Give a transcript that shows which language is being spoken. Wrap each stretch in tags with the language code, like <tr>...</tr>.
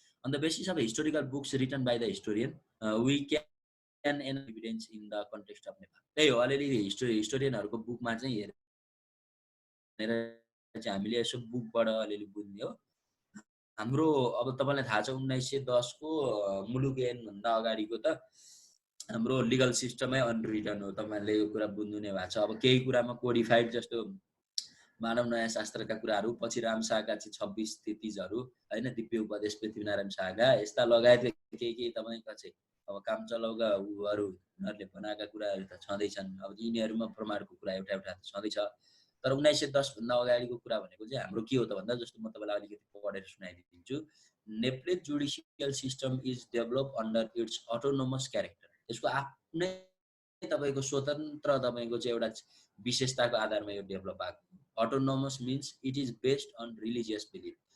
<en>On the basis of historical books written by the historian, we can evidence in the context of Nepal.</en> <ne>त्यही हो, अलिअलि हिस्टोरियनहरूको बुकमा चाहिँ हेरेर चाहिँ हामीले यसो बुकबाट अलिअलि बुझ्ने हो। हाम्रो अब तपाईँलाई थाहा छ 1910 को मुलुक भन्दा अगाडिको त हाम्रो लिगल सिस्टमै अनरिटन हो, तपाईँले यो कुरा बुझ्नु नै भएको छ। अब केही कुरामा कोडिफाइड, जस्तो मानव नयाँ शास्त्रका कुराहरू, पछि राम शाहका चाहिँ 26 33हरू होइन, दिव्य उपदेश पृथ्वीनारायण शाहका, यस्ता लगायत केही तपाईँका चाहिँ अब काम चलाउका उनीहरूले बनाएका कुराहरू त छँदैछन्। अब यिनीहरूमा प्रमाणको कुरा एउटा एउटा छँदैछ। तर 1910 भन्दा अगाडिको कुरा भनेको चाहिँ हाम्रो के हो त भन्दा, जस्तो म तपाईँलाई अलिकति पढेर सुनाइदिन्छु।</ne> <en>Nepal's judicial system is develop under its autonomous character.</en> <ne>यसको आफ्नै तपाईँको स्वतन्त्र तपाईँको चाहिँ एउटा विशेषताको आधारमा यो डेभलप भएको।</ne> <en>Autonomous means it is based on religious belief.</en>